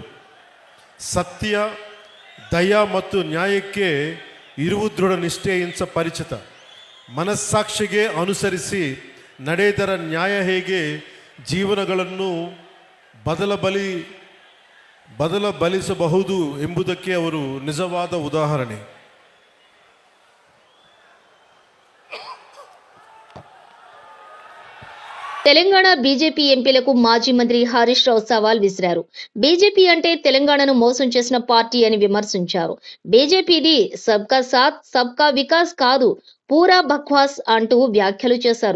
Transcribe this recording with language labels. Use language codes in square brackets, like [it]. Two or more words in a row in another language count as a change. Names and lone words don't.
[kn] ಸತ್ಯ, ದಯ ಮತ್ತು ನ್ಯಾಯಕ್ಕೆ ಇರುವ ದೃಢ ನಿಷ್ಠೆಯಿಂದ ಪರಿಚಿತ. ಮನಸ್ಸಾಕ್ಷಿಗೆ ಅನುಸರಿಸಿ ನಡೆದರ ನ್ಯಾಯ ಹೇಗೆ ಜೀವನಗಳನ್ನು ಬದಲಬಲಿಸಬಹುದು ಎಂಬುದಕ್ಕೆ ಅವರು ನಿಜವಾದ ಉದಾಹರಣೆ. [te] తెలంగాణ బీజేపీ ఎంపీలకు మాజీ మంత్రి హరీష్ రావు సవాల్ విసిరారు. బీజేపీ అంటే తెలంగాణను మోసం చేసిన పార్టీ అని విమర్శించారు. బీజేపీది [hi] सबका साथ सबका विकास [te] కాదు, [hi] पूरा बकवास [te] అంటూ వ్యాఖ్యలు చేశారు.